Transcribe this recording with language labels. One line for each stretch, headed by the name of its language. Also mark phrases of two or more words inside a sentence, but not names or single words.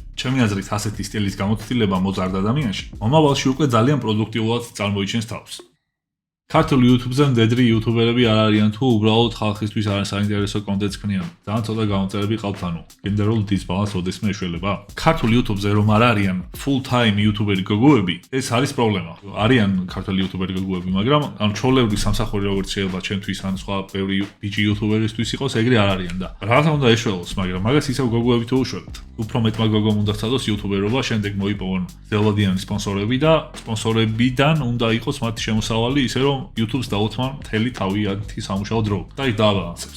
Georgian: ჩემი აზრით ასეთი სტილის გამოცდილება მოზარდ ადამიანში მომავალში უკვე ძალიან პროდუქტიულად წარმოიჩენს თავს. ქართულ YouTube-ზე მდედრი YouTuber-ები არ არიან თუ უბრალოდ ხალხისთვის არ საინტერესო კონტენტს ქმნიან. ძალიან ცოტა გამომწერები ყავთ ანუ. Gender-ულ დისბალანსს ოდესმე ეშველება. ქართულ YouTube-ზე რომ არ არიან
English: full-time YouTuber-
Georgian: ი გოგოები, ეს არის პრობლემა. არიან ქართული YouTuber-ი გოგოები, მაგრამ ამ ჩოლებრი სამსახური როგორც შეიძლება ჩემთვის ან სხვა ბევრი ბიჭი YouTuber-ისთვის იყოს, ეგრე არ არიან და რაღაცა უნდა ეშველოს, მაგრამ მაგას ისევ გოგოები თუ უშველებთ. უფრო მეტმა გოგომ უნდა წადოს YouTuber-ობა, შემდეგ მოიპოვონ ძელვადიანი სპონსორები და სპონსორებიდან უნდა იყოს მათი შემოსავალი ისე რომ YouTube-ს დაუთმან მთელი თავიანთი სამუშაო დრო და ის დააბალანსებს.